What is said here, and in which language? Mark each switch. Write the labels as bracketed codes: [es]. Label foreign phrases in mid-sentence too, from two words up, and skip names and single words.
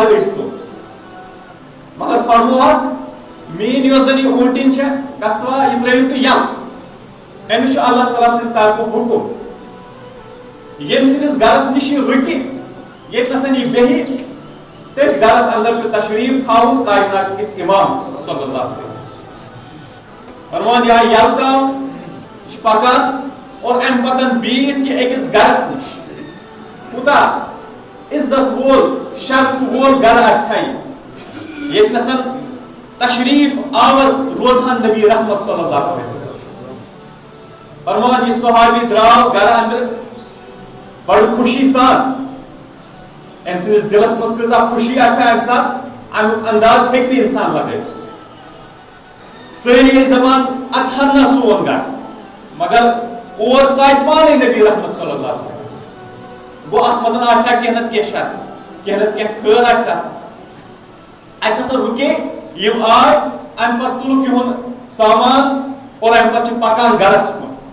[ks] ٲسۍتو مگر فرموہکھ میٲنۍ یۄس زن یہِ اونٹِن چھےٚ قصوا یہِ ترٲیِو تُہۍ یَلہٕ أمِس چھُ اللہ تعالیٰ سٕنٛدِ طرفہٕ حُکم یم سندس گرس نش رکہ یت نسن یہ بہی تھی گرس اندر تشریف تھاؤن کائنات کس امام [ar] صلی اللہ علیہ وسلم [ks] فرمان یہ یل ترا یہ پکان اور ام پتن بیٹھ یہ اکس گرس نش کوتا عزت وول شرف وول گر آسہ یت نسن تشریف آور روزان نبی رحمت [ar] صلی اللہ علیہ وسلم [ks] فرمان یہ صحابی دراو گر اندر بڑ خوشی سان ام سندس دلس مز کۭژاہ خوشی آسہِ امہِ ساتہٕ امیُک انداز ہیٚکہِ نہٕ انسان لگٲوِتھ سٲری ٲسۍ دپان اژہن نہ سون گرٕ مگر اور ژایہِ پانے نبی رحمت [ar] صلی اللہ علیہ وسلم [ks] گوٚو اتھ منٛز آسیا کینٛہہ نتہٕ کینٛہہ شر کینٛہہ نتہٕ کینٛہہ خٲر آسیا اتہِ نسا رُکے یِم آے امہِ پتہٕ تُلُکھ یِہُنٛد سامان اور امہِ پتہٕ چھِ پکان گرس کُن